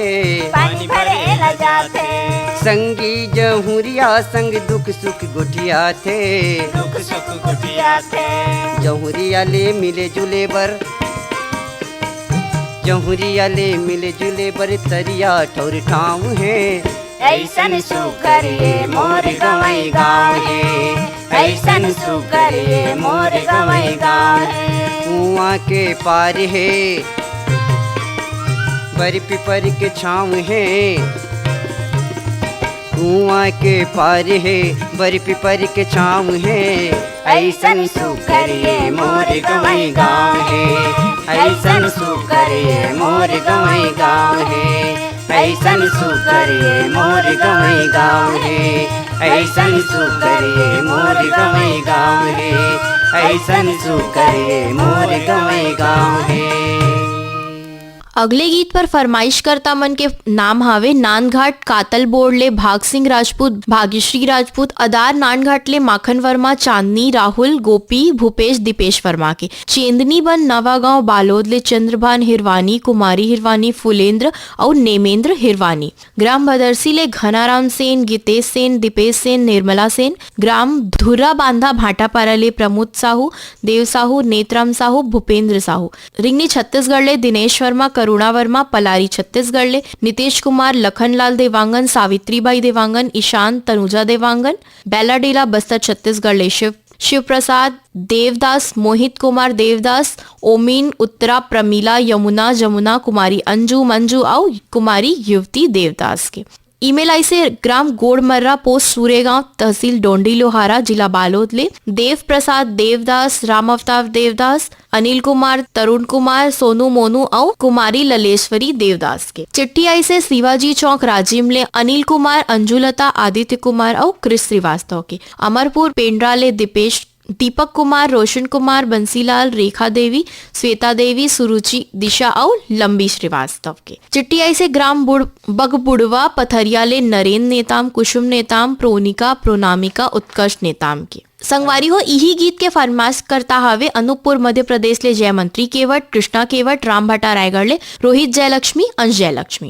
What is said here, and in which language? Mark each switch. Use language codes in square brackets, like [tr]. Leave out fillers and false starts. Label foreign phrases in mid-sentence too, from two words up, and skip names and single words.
[hne] पानी भरे ला जाते, संगी जहुरिया संग दुख सुख गुटिया थे, दुख सुख गुटिया थे। जहुरिया ले मिले जुले बर, जहुरिया ले मिले जुले बर तरिया ठौर ठाव है। ऐसन सुकरिए मोर गवई गाँव है, ऐसन सुकरिए मोर गवई गाँव है। कुआं के पार है, बरी पिपर के छाँव है, कुआं के पार है, बरी पिपर के छाँव है। ऐसन सुकरिए मोर गवई गाँव है, ऐसन सुकरिए मोर गवई गाँव है, ऐसन सुकरिए मोर गवई गाँव है, ऐसन सुकरिए मोर गवई गाँव है, ऐसन सुकरिए मोर गवई गाँव है। अगले गीत पर फरमाइश करता मन के नाम हावे नानघाट कातल बोर्डले भाग सिंह राजपूत, भाग्यश्री राजपूत, अदार नानघाटले माखन वर्मा, चांदनी राहुल, गोपी, भूपेश, दीपेश वर्मा के। चेंदनी बन नवागांव बालोदले चंद्रभान हिरवानी, कुमारी हिरवानी, फुलेंद्र और नेमेंद्र हिरवानी। ग्राम भदरसी ले घनाराम सेन, गीतेश सेन, दीपेश सेन, निर्मला सेन। ग्राम धुर्रा बांधा भाटापारा ले प्रमोद साहू, देव साहू, नेत्राम साहू, भूपेंद्र साहू। रिंगनी छत्तीसगढ़ ले दिनेश वर्मा, करुणा वर्मा। पलारी छत्तीसगढ़ ले नितेश कुमार, लखनलाल देवांगन, सावित्रीबाई देवांगन, ईशान, तनुजा देवांगन। बेलाडेला बस्तर छत्तीसगढ़ ले शिव प्रसाद देवदास, मोहित कुमार देवदास, ओमीन, उत्तरा, प्रमीला, यमुना, जमुना, कुमारी अंजू, मंजू और कुमारी युवती देवदास के। ईमेल आई से ग्राम गोड़मर्रा, पोस्ट सूरेगांव, तहसील डोंडी लोहारा, जिला बालोद ले देव प्रसाद देवदास, राम अवतार देवदास, अनिल कुमार, तरुण कुमार, सोनू मोनू और कुमारी ललेश्वरी देवदास के। चिट्ठी आई से शिवाजी चौक राजिम ले अनिल कुमार, अंजुलता, आदित्य कुमार और क्रिस श्रीवास्तव के। अमरपुर पेंड्रा ले दीपेश, दीपक कुमार, रोशन कुमार, बंसीलाल, रेखा देवी, श्वेता देवी, सुरुचि, दिशा और लंबी श्रीवास्तव के। चिट्ठी आई से ग्राम बगबुड़वा पथरिया ले नरेंद्र नेताम, कुसुम नेताम, प्रोनिका, प्रोनामिका, उत्कर्ष नेताम के। संगवारी हो यही गीत के फरमाइश करता हवे अनूपपुर मध्य प्रदेश ले जयमंत्री केवट, कृष्णा केवट, राम भट्टा रायगढ़ ले रोहित जयलक्ष्मी, अंश जयलक्ष्मी।